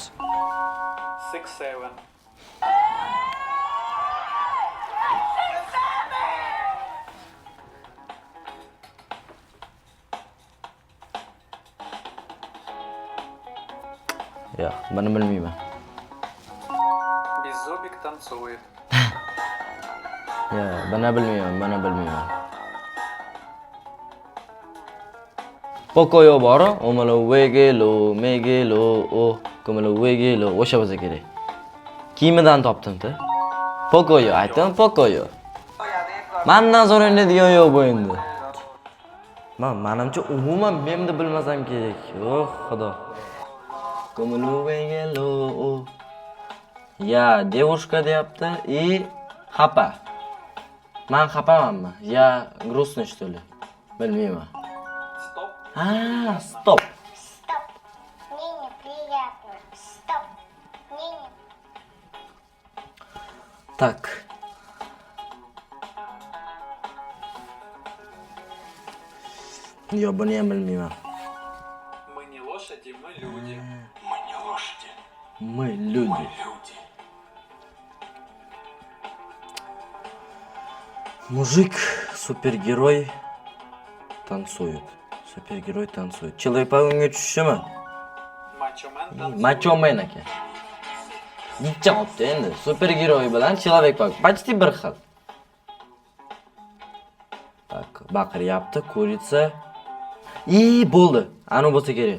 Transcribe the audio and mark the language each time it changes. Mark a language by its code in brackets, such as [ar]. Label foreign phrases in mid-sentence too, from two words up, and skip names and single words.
[uz] 6-7. Yo'q, buni bilmayman. [ru] Беззубик танцует. [uz] Yo'q, buni bilmayman. Pocoyo bor, omalo wegelo, megelo, komalo wegelo, o'sha bo'lsa kerak. Kiyimidan topdim-da. Pocoyo, aytdim, Pocoyo. Mendan so'raydigan yo'q bu endi. Menimcha umuman memni bilmasam kerak. Yo'q, xudo. Komalo wegelo. Ya, девушка deyapti, xapa. Men xapamanmi? Ya, [ru] грустно что ли? [uz] Bilmayman. [ru] Стоп. Стоп. Мне неприятно. Стоп. Так. [uz] Yo, buni ham bilmayman. [ru] Мы не лошади, мы люди. Мы люди. Мужик, супергерой танцует. [uz] Человек-паук tushishimi? Machomen aka. Necha olibdi endi? Supergiroy bilan Человек-паук почти bir xil. Так, baqiryapti, kurica. Bo'ldi. Ani bo'lsa kerak.